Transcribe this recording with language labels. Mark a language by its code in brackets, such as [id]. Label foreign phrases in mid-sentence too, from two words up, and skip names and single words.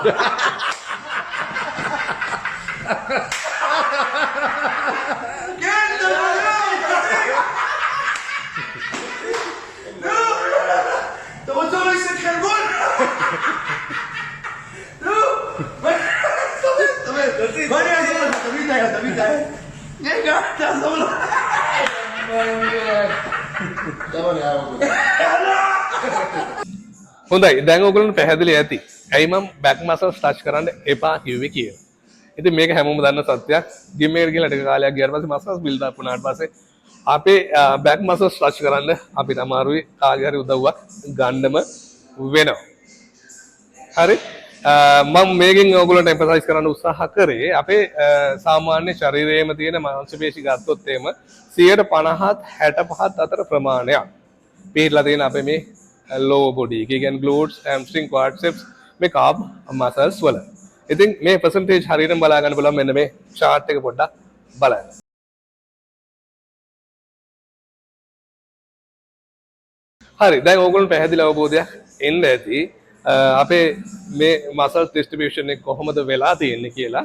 [he] אתה רוצה להשיג חלבון? נו! בוא אני אעזור לך, תביא את היד, תביא את היד. רגע, תעזור לו. [si] හොඳයි දැන් ඔයගොල්ලන්ට පැහැදිලි ඇති. ඇයි මම [en] back muscles touch [si] කරන්න එපා කිව්වේ කියලා. ඉතින් මේක හැමෝම දන්න සත්‍යයක්. ජිම් එකට ගිහලා ටික කාලයක් ගියාට පස්සේ [en] muscles build up [si] වුණාට පස්සේ අපේ [en] back muscles touch [si] කරන්න අපිට අමාරුයි කාගේ හරි උදව්වක් ගන්නම වෙනවා. හරි? මම මේකෙන් ඔයගොල්ලන්ට එම්ෆසයිස් කරන්න උත්සාහ කරේ අපේ සාමාන්‍ය ශරීරයේම තියෙන මාංශ පේශි ගත්තොත් එහෙම 50%ත් 65ත් අතර ප්‍රමාණයක් පිළිලා තියෙන අපේ මේ [en] lower body [si] එක කියන්නේ [en] glutes, hamstring, quadriceps [si] මේ [en] calf muscles [si] වල. ඉතින් මේ percentage හරියටම බලා ගන්න බලන්න මෙන්න මේ chart එක පොඩ්ඩක් බලන්න. හරි දැන් ඕගොල්ලෝ පැහැදිලි අවබෝධයක් එන්න ඇති අපේ මේ [en] muscle distribution [si] එක කොහොමද වෙලා තියෙන්නේ කියලා.